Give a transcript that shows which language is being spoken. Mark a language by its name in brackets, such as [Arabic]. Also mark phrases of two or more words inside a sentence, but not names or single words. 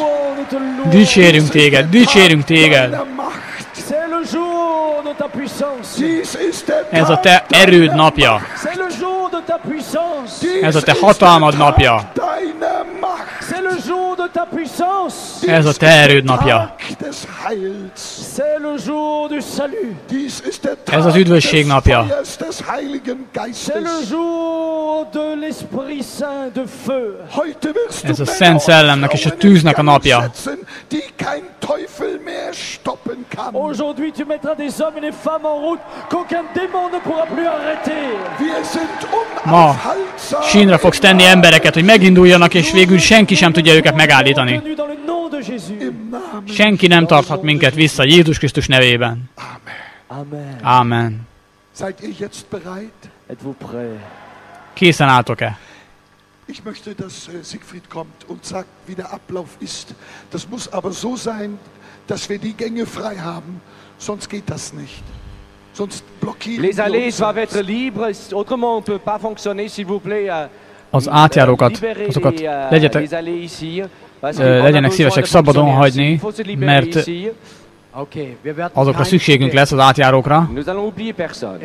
[Hungarian] Dicsérünk téged, dicsérünk téged. [French] C'est le jour de ta puissance. [German] Dies ist der [Hungarian] Ez a [German] Tag [Hungarian] te erőd napja. [French] C'est le jour de ta puissance. [Hungarian] Ez a te hatalmad napja. [German] deiner Macht. [French] C'est le jour de ta puissance. [Hungarian] Ez a te erőd napja. [German] Tag des Heils. [French] C'est le jour du salut. [German] Dies ist der [Hungarian] Ez az [German] Tag [Hungarian] üdvösség [German] des [Hungarian] napja. [German] Feuers des Heiligen [French] C'est le [German] Geistes. [French] jour de l'Esprit Saint de feu. [German] Heute wirst du [Hungarian] Ez a [German] Männer [Hungarian] Szent [German] und [Hungarian] Szellemnek és a [German] Frauen in [Hungarian] tűznek a [German] Gang [Hungarian] napja. [German] setzen, die kein Teufel mehr stoppen kann. [French] Aujourd'hui, tu mettras des hommes et des femmes en route qu'aucun démon ne pourra plus arrêter. [German] Wir sind [Hungarian] Ma [German] unaufhaltsam. [Hungarian] sínre fogsz tenni embereket, hogy meginduljanak, és végül senki sem tudja őket megállítani. [French] Tenu dans le nom de Jésus. [German] Im Namen. [Hungarian] Senki nem tarthat minket vissza Jézus Krisztus nevében. [German] Amen. [French] Amen. [Hungarian] Ámen. [German] Seid ihr jetzt bereit? [French] Êtes-vous prêts? [Hungarian] Készen álltok-e? [German] Ich möchte, dass Siegfried kommt und sagt, wie der Ablauf ist. Das muss aber so sein, dass wir die Gänge frei haben, sonst geht das nicht. Sonst blockieren [French] Les [German] wir [French] allées [German] uns [French] doivent [German] selbst. [French] être libres, autrement on ne peut pas fonctionner, s'il vous plaît. [Hungarian] Az átjárókat, [French] Libérez [Hungarian] azokat [French] les [Hungarian] legyetek, [French] allées ici, parce qu'on a [Hungarian] legyenek [French] besoin [Hungarian] szívesek [French] de [Hungarian] szabadon [French] fonctionner [Hungarian] hagyni, [French] ainsi. Il faut se libérer [Hungarian] mert [French] ici. [German] Okay, wir werden [Hungarian] azokra [German] kein [Hungarian] szükségünk lesz az átjárókra. [French] Nous allons oublier personne.